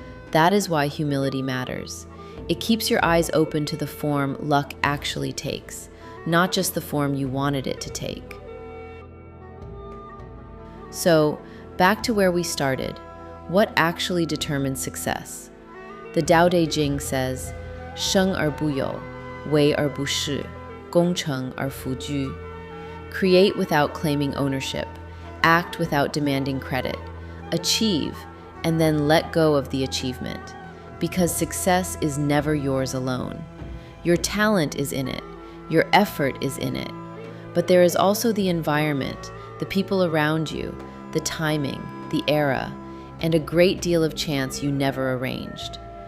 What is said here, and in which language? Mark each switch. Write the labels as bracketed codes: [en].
[en] That is why humility matters. It keeps your eyes open to the form luck actually takes, not just the form you wanted it to take. So, back to where we started. What actually determines success? The Tao Te Ching says, [zh] 生而不有，为而不恃，功成而弗居. [en] Create without claiming ownership. Act without demanding credit. Achieve and then let go of the achievement, because success is never yours alone. Your talent is in it, your effort is in it, but there is also the environment, the people around you, the timing, the era, and a great deal of chance you never arranged.